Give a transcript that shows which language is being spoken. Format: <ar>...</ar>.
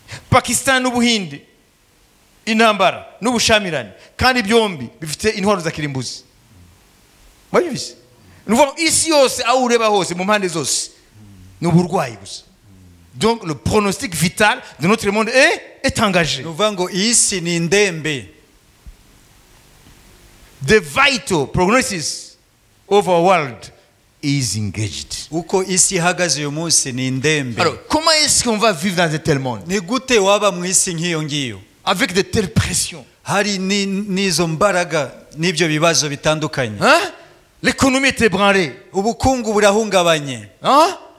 <rw>Pakistan n'Ubuhinde intambara n'ubushamirane kandi byombi bifite intwaro za kirimbuzi. Mwabyumvise? Nuvuga isi yose aho ureba hose mu mpande zose ni uburwayi gusa.</rw> <fr>Donc le pronostic vital de notre monde est engagé.</fr> <rw>nuvuga ngo isi ni ndembe.</rw> <en>The vital prognosis of our world is engaged.</en> <rw>uko isi ihagaze uyu munsi ni ndembe.</rw> <fr>Alors comment est-ce qu'on va vivre dans un tel monde</fr> <rw>ni gute waba mu isi nk'iyo ngiyo</rw> <fr>avec de telles pressions?</fr> <rw>hari n'izo mbaraga n'ibyo bibazo bitandukanye? Hein?</rw> <fr>L'économie est ébranlée.</fr> <rw>ubukungu burahungabanye. Hein?</rw>